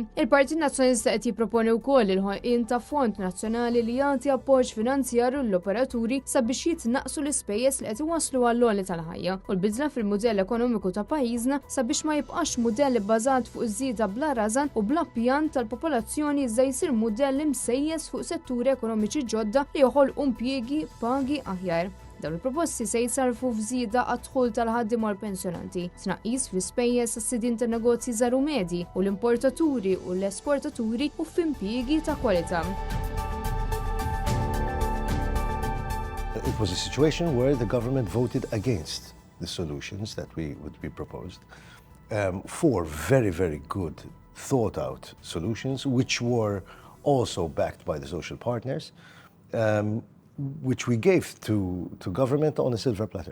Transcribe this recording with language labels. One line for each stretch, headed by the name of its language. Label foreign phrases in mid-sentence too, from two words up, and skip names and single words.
Maltese: Il-Partit Nazzjonalista qed jipproponi wkoll il-ħolqien ta' Fond Nazzjonali li jagħti appoġġ finanzjarju lill-operaturi sabiex jitnaqqsu l-ispejjeż li qed iwasslu għall-għoli tal-ħajja u l-bidla fil-mudell ekonomiku ta' pajjiżna sabiex ma jibqax mudell bbażat fuq iż-żieda bla rażan u bla pjan tal-popolazzjoni iżda jsir mudell imsejjes fuq setturi ekonomiċi ġodda li joħolqu impjiegi pagi aħjar. Dawn il-proposti se jsarfu f'żieda għad-dħul tal-ħaddiema u l-pensjonanti, tnaqqis fl-ispejjeż għas-sidien tan-negozji żgħar u medji u l-importaturi u l-esportaturi u f'impjiegi ta' kwalità.
English: it was a situation where the government voted against the solutions that we proposed for very, very good, thought-out solutions, which were also backed by the social partners, which we gave to government on a silver platter.